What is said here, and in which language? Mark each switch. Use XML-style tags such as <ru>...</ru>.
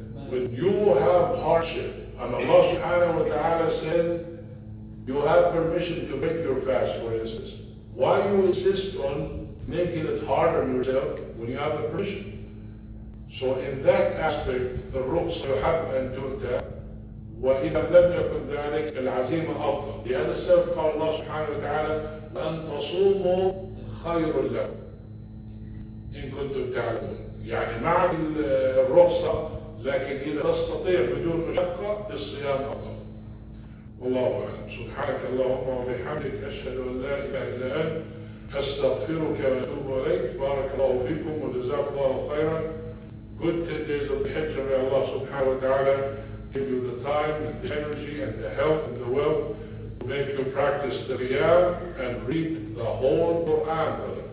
<en>when you have hardship, and Allah subhanahu wa ta'ala says you have permission to break your fast, for instance, why you insist on making it harder on yourself when you have the permission? So in that aspect, the rukhsah</en> <ar>يحب أن تؤتى، وإذا لم يكن ذلك العزيمة أفضل. لهذا السبب قال الله سبحانه وتعالى وأن تصوموا خير لكم إن كنتم تعلمون. يعني مع الرخصة، لكن إذا تستطيع بدون مشقة الصيام أفضل. والله أعلم. سبحانك اللهم وبحمدك أشهد أن لا إله إلا أنت أستغفرك وأتوب إليك. بارك الله فيكم وجزاكم الله خيرا.</ar> <en>Good 10 days of the Hijjah. May Allah subhanahu wa ta'ala give you the time and the energy and the health and the wealth to make you practice the Qiyam and read the whole Quran, brother.</en>